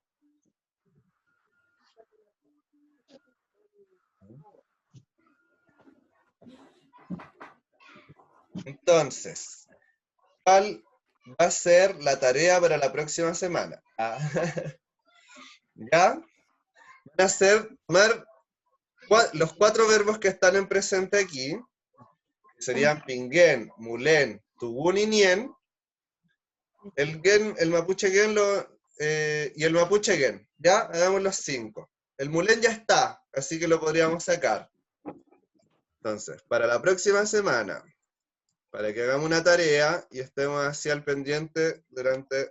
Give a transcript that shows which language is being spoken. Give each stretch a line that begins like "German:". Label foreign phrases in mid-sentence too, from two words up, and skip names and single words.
Spanish: Entonces, ¿cuál va a ser la tarea para la próxima semana? ¿Ya? Van a ser tomar los 4 verbos que están en presente aquí, que serían pinguen, mulén, tugún y nien. El gen, el mapuche gen y el mapuche gen. ¿Ya? Hagamos los 5. El mulén ya está, así que lo podríamos sacar. Entonces, para la próxima semana, para que hagamos una tarea y estemos así al pendiente durante...